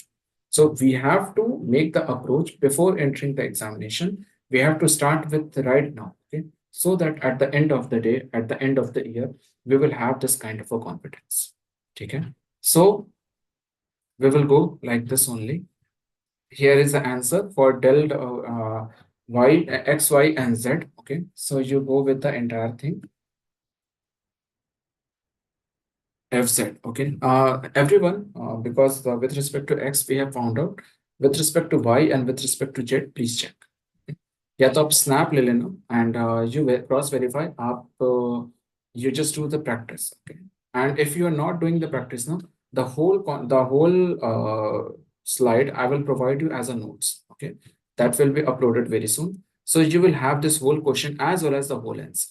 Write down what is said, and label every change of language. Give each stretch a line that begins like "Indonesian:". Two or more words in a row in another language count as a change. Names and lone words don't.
English: So we have to make the approach before entering the examination. We have to start with right now. Okay. So that at the end of the day, at the end of the year, we will have this kind of a competence. Okay. So we will go like this only. Here is the answer for del y, x, y, and z. Okay. So you go with the entire thing. Fz. Okay. Everyone, because with respect to x, we have found out. With respect to y and with respect to z, please check.
Hindi: या तो आप snap ले लेना
English: and you cross verify आप you just do the practice. Okay. And if you are not doing the practice now, the whole slide I will provide you as a notes. Okay. That will be uploaded very soon. So you will have this whole question as well as the whole answer.